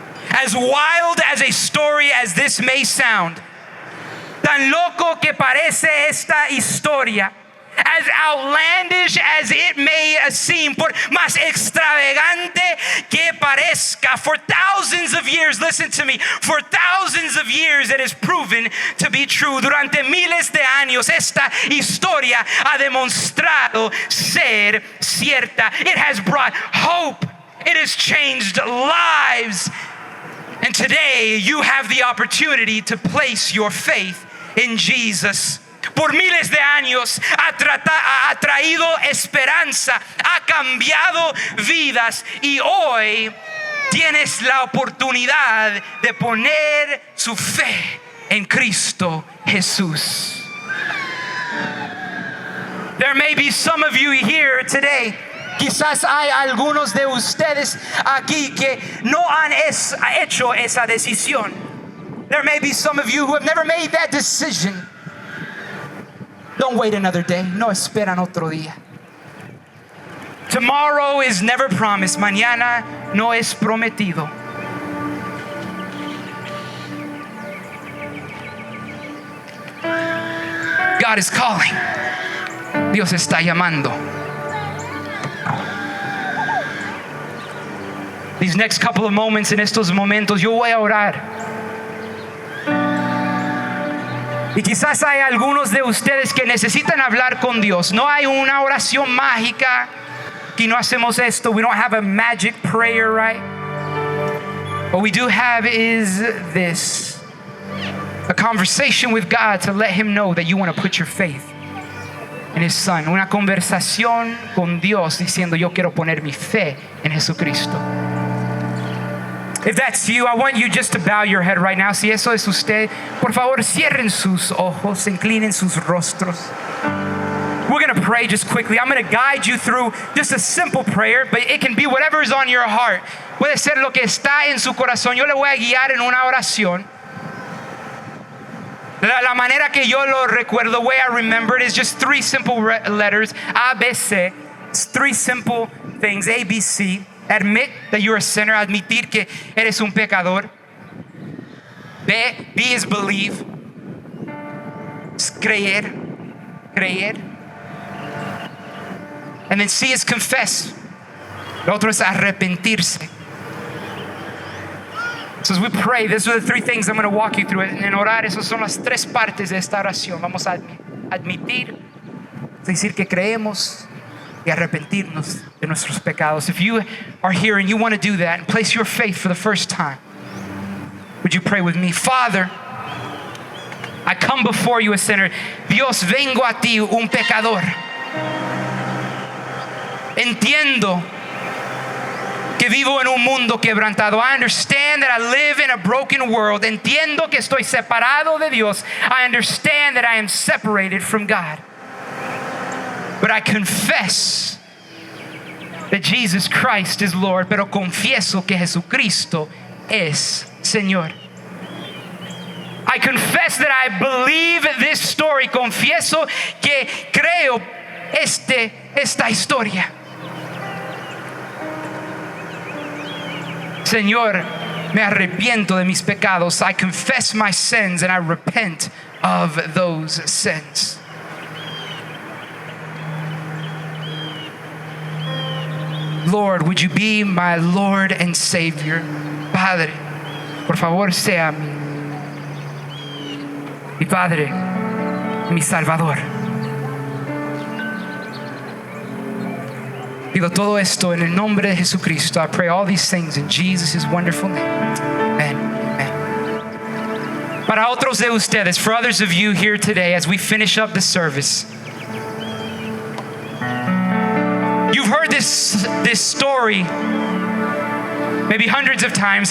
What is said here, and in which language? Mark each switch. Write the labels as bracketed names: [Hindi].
[English] As wild as a story as this may sound, [Spanish] tan loco que parece esta historia, [English] as outlandish as it may seem, [Spanish] por más extravagante que parezca, [English] for thousands of years, listen to me, for thousands of years it is proven to be true. [Spanish] Durante miles de años esta historia ha demostrado ser cierta. [English] It has brought hope. It has changed lives. And today you have the opportunity to place your faith in Jesus. [Spanish] Por miles de años ha traído esperanza, ha cambiado vidas y hoy tienes la oportunidad de poner su fe en Cristo Jesús. [English] There may be some of you here today. [Spanish] Quizás hay algunos de ustedes aquí que no han hecho esa decisión. [English] There may be some of you who have never made that decision. Don't wait another day. [Spanish] No esperan otro día. [English] Tomorrow is never promised. [Spanish] Mañana no es prometido. [English] God is calling. [Spanish] Dios está llamando. [English] These next couple of moments, [Spanish] en estos momentos, yo voy a orar. Y quizás hay algunos de ustedes que necesitan hablar con Dios. No hay una oración mágica. Que no hacemos esto. [English] We don't have a magic prayer, right? What we do have is this. A conversation with God to let Him know that you want to put your faith in His Son. [Spanish] Una conversación con Dios diciendo yo quiero poner mi fe en Jesucristo. [English] If that's you, I want you just to bow your head right now. [Spanish] Si eso es usted, por favor, cierren sus ojos, inclinen sus rostros. [English] We're going to pray just quickly. I'm going to guide you through just a simple prayer, but it can be whatever is on your heart. [Spanish] Puede ser lo que está en su corazón. Yo le voy a guiar en una oración. La manera que yo lo recuerdo, [English] the way I remember it is just three simple letters. A, B, C. It's three simple things. A, B, C. Admit that you're a sinner. [Spanish] Admitir que eres un pecador. [English] B is believe. [Spanish] Es creer. [English] And then C is confess. [Spanish] Lo otro es arrepentirse. [English] So as we pray, these are the three things I'm going to walk you through. [Spanish] En orar, esas son las tres partes de esta oración. Vamos a admitir, Es decir, que creemos y arrepentirnos de nuestros pecados. [English] If you are here and you want to do that and place your faith for the first time, would you pray with me? Father, I come before you a sinner. [Spanish] Dios, vengo a ti, un pecador. Entiendo que vivo en un mundo quebrantado. [English] I understand that I live in a broken world. [Spanish] Entiendo que estoy separado de Dios. [English] I understand that I am separated from God. But I confess that Jesus Christ is Lord. [Spanish] Pero confieso que Jesucristo es Señor. [English] I confess that I believe this story. [Spanish] Confieso que creo esta historia. Señor, me arrepiento de mis pecados. [English] I confess my sins and I repent of those sins. Lord, would you be my Lord and Savior? [Spanish] Padre, por favor, sea mi Padre, mi Salvador. Pido todo esto en el nombre de Jesucristo. [English] I pray all these things in Jesus' wonderful name. Amen. Amen. [Spanish] Para otros de ustedes, [English] for others of you here today, as we finish up the service, you've heard this story maybe hundreds of times.